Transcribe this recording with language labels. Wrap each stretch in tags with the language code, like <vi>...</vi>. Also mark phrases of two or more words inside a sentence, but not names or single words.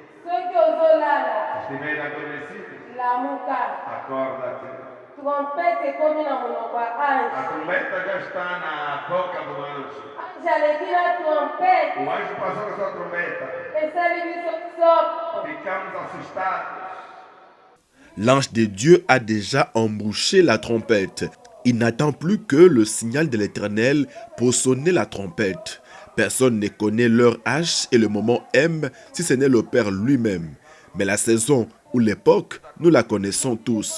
<pt>Se estiver adormecido, acorda-te. A trombeta já está na boca do anjo. O anjo passou com a sua trombeta. Ficamos assustados.</pt> <fr>L'ange de Dieu a déjà embouché la trompette. Il n'attend plus que le signal de l'Éternel pour sonner la trompette. Personne ne connaît leur âge et le moment M si ce n'est le Père lui-même. Mais la saison ou l'époque, nous la connaissons tous.</fr>